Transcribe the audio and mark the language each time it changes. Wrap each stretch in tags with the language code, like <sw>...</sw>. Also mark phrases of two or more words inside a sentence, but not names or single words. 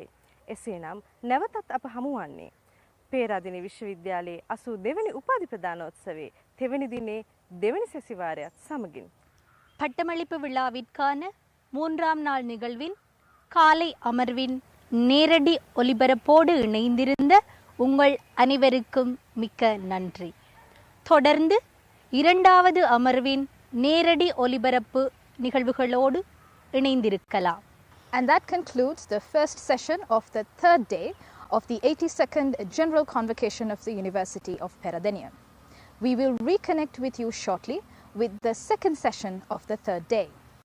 <si>එසේනම් නැවතත් අප හමුවන්නේ පේරාදෙණිය විශ්වවිද්‍යාලයේ 82 වෙනි උපාධි ප්‍රදානෝත්සවයේ තෙවැනි දිනේ දෙවැනි සැසිවාරයත් සමගින්</si> <ta>பட்டமளிப்பு விழாவிற்கான 3ஆம் நாள் நிகழ்வின் காலை அமர்வின் நேரடி ஒலிபரப்போடு இணைந்திருந்த உங்கள் அனைவருக்கும் மிக்க நன்றி. தொடர்ந்து 2வது அமர்வின் நேரடி ஒலிபரப்பு நிகழ்வுகளோடு இணைந்திருக்கலாம்.</ta> <en>And that concludes the first session of the third day of the 82nd General Convocation of the University of Peradeniya. We will reconnect with you shortly with the second session of the third day.</en>